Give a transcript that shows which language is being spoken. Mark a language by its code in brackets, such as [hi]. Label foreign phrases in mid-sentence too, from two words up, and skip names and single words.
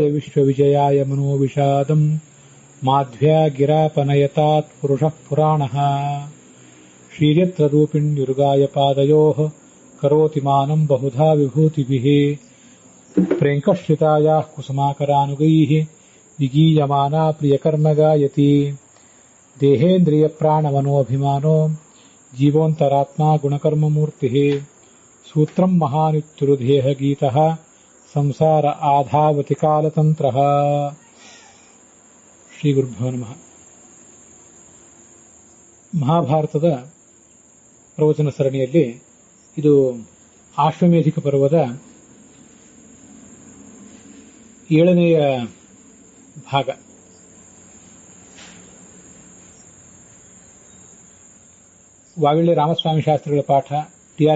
[sa] ವಿಶ್ವವಿಜಯಾಯ ಮನೋವಿಷಾದಂ ಮಾಧ್ವ್ಯಾಗಿರಾಪನಯತಾತ್ ಪುರುಷಃ ಪುರಾಣಃ ಶ್ರೀಯತ್ರರೂಪಿಣ್ಯುರುಗಾಯ ಪಾದಯೋಃ ಕರೋತಿ ಮಾನಂ ಬಹುಧಾ ವಿಭೂತಿಭಿಃ ಪ್ರೇಂಕಶ್ರಿತಾಯಾಃ ಕುಸುಮಾಕರಾನುಗೈಃ ವಿಗೀಯಮಾನಾ ಪ್ರಿಯಕರ್ಮ ಗಾಯತಿ ದೇಹೇಂದ್ರಿಯಪ್ರಾಣಮನೋಭಿಮಾನೋ ಜೀವೋಂತರಾತ್ಮಾ ಗುಣಕರ್ಮಮೂರ್ತಿಃ ಸೂತ್ರಂ ಮಹಾನಿತ್ಯುರುದೇಹಗೀತಃ ಸಂಸಾರ ಆಧಾವತಿ ಕಾಲತಂತ್ರಃ. ಶ್ರೀ ಗುರುಭ್ಯೋ ನಮಃ. [kn] ಮಹಾಭಾರತದ ಪ್ರವಚನ ಸರಣಿಯಲ್ಲಿ ಇದು ಆಶ್ವಮೇಧಿಕ ಪರ್ವದ 7ನೇಯ ಭಾಗ. ವಾವಿಳ್ಳಿ ರಾಮಸ್ವಾಮಿ ಶಾಸ್ತ್ರಿಗಳ ಪಾಠ, ಟಿ.ಆರ್.